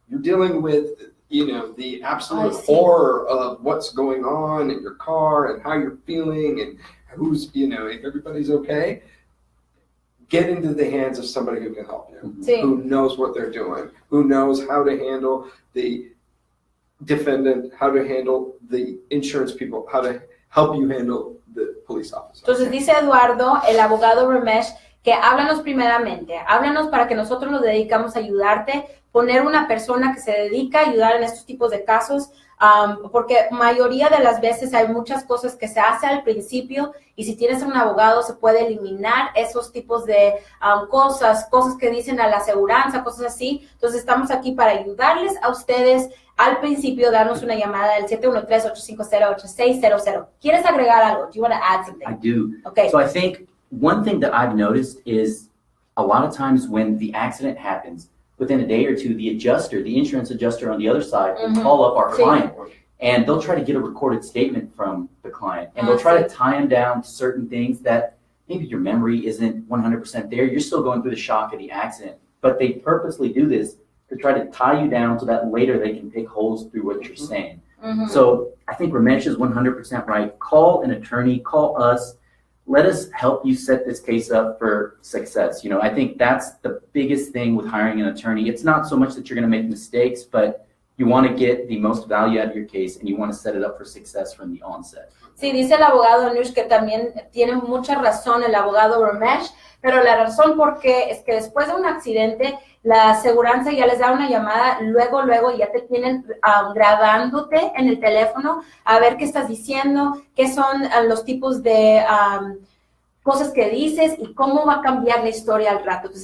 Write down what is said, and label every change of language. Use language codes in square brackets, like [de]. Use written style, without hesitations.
[en] You're dealing with the absolute horror of what's going on in your car and how you're feeling and who's, if everybody's okay, get into the hands of somebody who can help you, who knows what they're doing, who knows how to handle the defendant, how to handle the insurance people, how to help you handle the police officer. [es] Entonces dice Eduardo, el abogado Ramesh, que háblanos primeramente, háblanos para que nosotros nos dedicamos a ayudarte, poner una persona que se dedica a ayudar en estos tipos de casos, porque mayoría de las veces hay muchas cosas que se hace al principio y si tienes un abogado se puede eliminar esos tipos de cosas que dicen a la aseguranza, cosas así. Entonces estamos aquí para ayudarles a ustedes al principio, darnos una llamada al 713-850-8600. ¿Quieres agregar algo? [en] Do you want to add something? I do. Okay. So I think one thing that I've noticed is a lot of times when the accident happens, within a day or two, the insurance adjuster on the other side will call up our client and they'll try to get a recorded statement from the client and they'll try to tie him down to certain things that maybe your memory isn't 100% there. You're still going through the shock of the accident, but they purposely do this to try to tie you down so that later they can pick holes through what you're saying. So I think Ramesh is 100% right. Call an attorney, call us. Let us help you set this case up for success. I think that's the biggest thing with hiring an attorney. It's not so much that you're going to make mistakes, but you want to get the most value out of your case and you want to set it up for success from the onset. [es] Sí, dice el abogado Anuj que también tiene mucha razón el abogado Ramesh, pero la razón por qué es que después de un accidente, la aseguranza ya les da una llamada, luego ya te tienen grabándote en el teléfono a ver qué estás diciendo, qué son los tipos de cosas que dices y cómo va a cambiar la historia al rato.